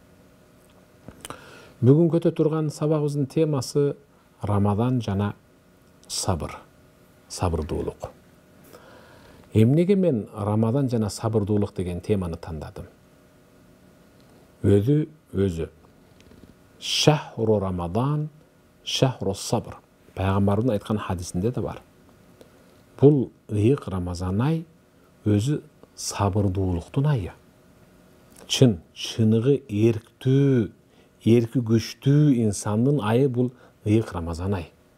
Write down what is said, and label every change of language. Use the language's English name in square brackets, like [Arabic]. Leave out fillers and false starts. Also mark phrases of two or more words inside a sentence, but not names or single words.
[Kyrgyz] Бүгүн көтө турган сабагыбыздын темасы Рамадан жана сабыр, сабырдуулук. Эмнеге мен Рамадан жана сабырдуулук деген теманы тандадым? [Arabic] Өзү شهر رمضان، شهر صبر. [Kyrgyz] Пайгамбардын айткан хадисинде да бар. Бул ыйык Рамазан ай өзү сабырдуулуктун айы. Чыныгы эрктүү, эрки күчтүү инсандын айы бул ыйык Рамазан ай.